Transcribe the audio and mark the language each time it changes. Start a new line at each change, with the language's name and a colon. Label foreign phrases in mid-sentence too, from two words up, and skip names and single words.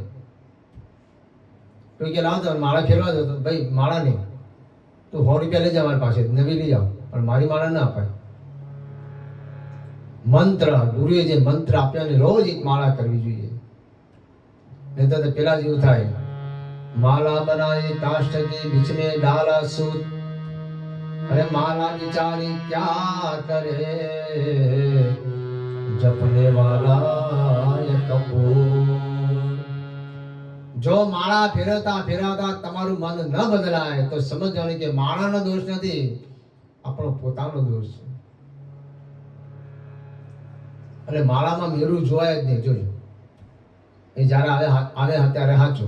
Gujarati: કોઈ કે લાવો માળા ફેરવા દો, તો ભાઈ માળા નહીં, તું 100 રૂપિયા લઈ જાવ મારી પાસે, નવી લઈ જાવ, પણ મારી માળા ના અપાય. મંત્ર, ગુરુએ જે મંત્ર આપ્યા રોજ એક માળા કરવી જોઈએ. નહીં તો પેલા જેવું થાય,
Hindi: माला बनाए काष्ठ के बीच में डाला सूत, अरे माला बिचारी क्या करे, जपने वाला ये कपूर.
Gujarati: જો માળા ફેરવતા ફેરવતા તમારું મન ન બદલાય તો સમજવાનું કે માળાનો દોષ નથી, આપણો પોતાનો દોષ છે. અને માળામાં મેરું જોવાય જ નહીં. જોજો, એ જયારે આવે ત્યારે સાચું.